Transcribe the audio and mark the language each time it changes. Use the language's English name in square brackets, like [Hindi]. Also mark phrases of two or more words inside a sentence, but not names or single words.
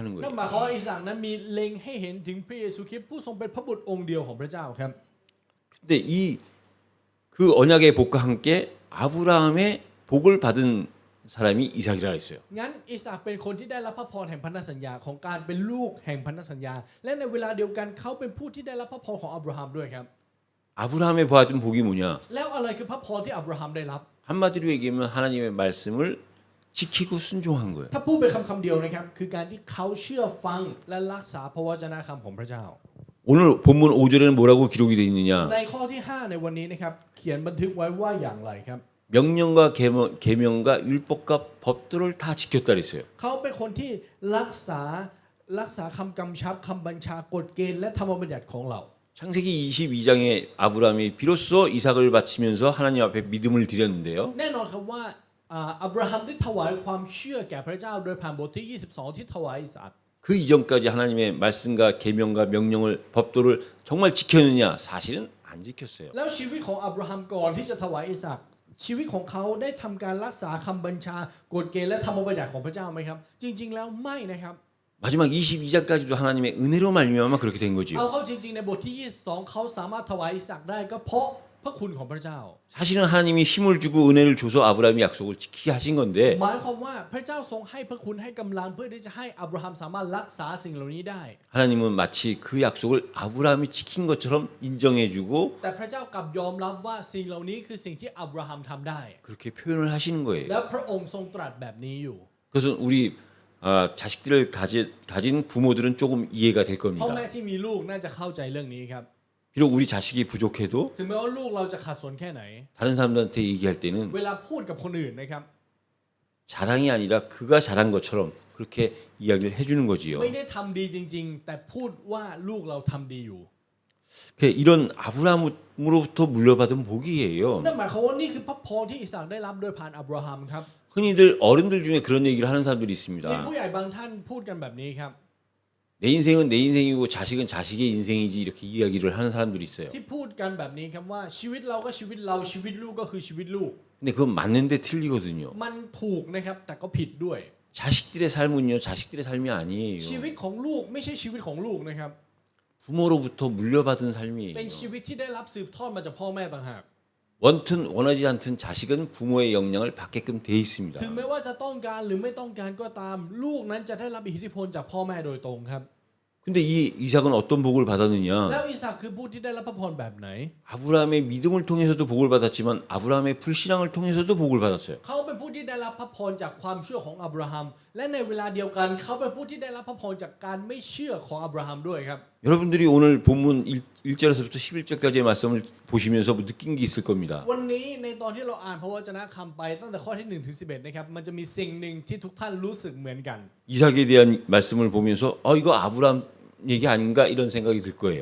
[Thai] นั่น [Korean] 거예요. [Thai] หมายความว่าอิสอัคนั้นมีเล็งให้เห็นถึงพระเยซูคริสต์ผู้ทรงเป็นพระบุตรองค์เดียวของพระเจ้าครับ [Korean] 근데 그 언약의 복과 함께 아브라함의 복을 받은 사람이 이삭이라 했어요. [Thai] งั้นอิสากเป็นคนที่ได้รับพระพรแห่งพันธสัญญาของการเป็นลูกแห่งพันธสัญญา และในเวลาเดียวกันเขาเป็นผู้ที่ได้รับพระพรของอับราฮัมด้วยครับ [Korean] 아브라함의 받은 복이 뭐냐? [Thai] แล้วอะไรคือพระพรที่อับราฮัมได้รับ [Korean] 한마디로 얘기하면 하나님의 말씀을 지키고 순종한 거예요. [Thai] ถ้าพูดเป็นคำเดียวนะครับคือการที่เขาเชื่อฟังและรักษาพระวจนะคำของพระเจ้า [Korean] 오늘 본문 5절에는 뭐라고 기록이 되어 있느냐? [Thai] ในข้อที่ 5 ในวันนี้นะครับเขียนบันทึกไว้ว่าอย่างไรครับ [Korean] 명령과 계명과 율법과 법도를 다 지켰다 그랬어요. [Thai] เขาเป็นคนที่รักษาคำกำชับคำบัญชากฎเกณฑ์และธรรมบัญญัติของเรา [Korean] 창세기 22장에 아브라함이 비로소 이삭을 바치면서 하나님 앞에 믿음을 드렸는데요. [Thai] แน่นอนครับว่าอับราฮัมได้ถวายความเชื่อแก่พระเจ้าโดยผ่านบทที่ 22 ที่ถวายอิสอัค [Korean] 그 이전까지 하나님의 말씀과 계명과 명령을 법도를 정말 지켰느냐? 사실은 안 지켰어요. [Thai] แล้วชีวิตของอับราฮัมก่อนที่จะถวายอิสอัคชีวิตของเขาได้ทำการรักษาคำบัญชากฎเกณฑ์และธรรมบัญญัติของพระเจ้าไหมครับ จริง ๆ แล้วไม่นะครับ [Korean] 마지막 22장까지도 하나님의 은혜로 말미암아 그렇게 된 [Thai] เอา [Korean] 거지요. [Thai] เข้าจริง ๆ ในบทที่ 22 เขาสามารถถวายอิสอัคได้ก็เพราะพระคุณของพระเจ้า [Korean] 사실은 하나님이 힘을 주고 은혜를 줘서 아브라함이 약속을 지키게 하신 건데 [Thai] หมายความว่าพระเจ้าทรงให้พระคุณให้กำลังเพื่อที่จะให้อับราฮัมสามารถรักษาสิ่งเหล่านี้ได้ [Korean] 하나님은 마치 그 약속을 아브라함이 지킨 것처럼 인정해주고 [Thai] แต่พระเจ้ากลับยอมรับว่าสิ่งเหล่านี้คือสิ่งที่อับราฮัมทำได้ [Korean] 그렇게 표현을 하시는 거예요. [Thai] และพระองค์ทรงตรัสแบบนี้อยู่ [Korean] 그래서 우리 자식들을 가진 부모들은 조금 이해가 될 [Thai] พ่อ [Korean] 겁니다. [Thai] แม่ที่มีลูกน่าจะเข้าใจเรื่องนี้ครับ [Korean] 비록 우리 자식이 부족해도 [Thai] ถึงแม้ว่าลูกเราจะขาดส่วนแค่ไหน [Korean] 다른 사람들한테 얘기할 때는 [Thai] เวลาพูดกับคนอื่นนะครับ [Korean] 자랑이 아니라 그가 잘한 것처럼 그렇게 이야기를 해주는 거지요. [Thai] ไม่ได้ทำดีจริง ๆ แต่พูดว่าลูกเราทำดีอยู่ [Korean] 이런 아브라함으로부터 물려받은 복이에요. [Thai] นั่นหมายความว่านี่คือพระพรที่อิสอัคได้รับโดยผ่านอับราฮัมครับ [Korean] 흔히들 어른들 중에 그런 얘기를 하는 사람들이 [Thai] มี [Korean] 있습니다. [Thai] ผู้ใหญ่บางท่านพูดกันแบบนี้ครับ [Korean] 내 인생은 내 인생이고 자식은 자식의 인생이지 이렇게 이야기를 하는 사람들이 있어요. [Thai] ที่พูดกันแบบนี้ครับว่าชีวิตเราก็ชีวิตเราชีวิตลูกก็คือชีวิตลูก [Korean] 근데 그건 맞는데 틀리거든요. [Thai] มันถูกนะครับแต่ก็ผิดด้วย [Korean] 자식들의 삶은요, 자식들의 삶이 [Thai] ชี [Korean] 아니에요. [Thai] วิตของลูกไม่ใช่ชีวิตของลูกนะครับ [Korean] 부모로부터 물려받은 [Thai] เป็น [Korean] 삶이에요. [Thai] ชีวิตที่ได้รับสืบทอดมาจากพ่อแม่ต่างหาก [Korean] 원튼 원하지 않든 자식은 부모의 영향을 받게끔 돼 있습니다. [Thai] ถึงแม้ว่าจะต้องการหรือไม่ต้องการก็ตามลูกนั้นจะได้รับอิทธิพลจากพ่อแม่โดยตรงครับ [Korean] 근데 이 이삭은 어떤 복을 [Thai] แล้ว [Korean] 받았느냐? [Thai] อิสอัคคือผู้ที่ได้รับพระพรแบบไหน [Korean] 아브라함의 믿음을 통해서도 복을 받았지만 아브라함의 불신앙을 통해서도 복을 받았어요. [Thai] เขาเป็นผู้ที่ได้รับพระพรจากความเชื่อของอับราฮัมและในเวลาเดียวกันเขาเป็นผู้ที่ได้รับพระพรจากการไม่เชื่อของอับราฮัมด้วยครับ [Korean] 여러분들이 오늘 본문 1절에서부터 11절까지의 말씀을 보시면서 뭐 느낀 게 있을 겁니다. [Thai] วันนี้ในตอนที่เราอ่านพระวจนะคำไปตั้งแต่ข้อที่1ถึง11นะครับมันจะมีสิ่งหนึ่งที่ทุกท่านรู้สึกเหมือนกัน [Korean] 이삭에 대한 말씀을 보면서 이거 아브라함 얘기 아닌가 이런 생각이 들 거예요.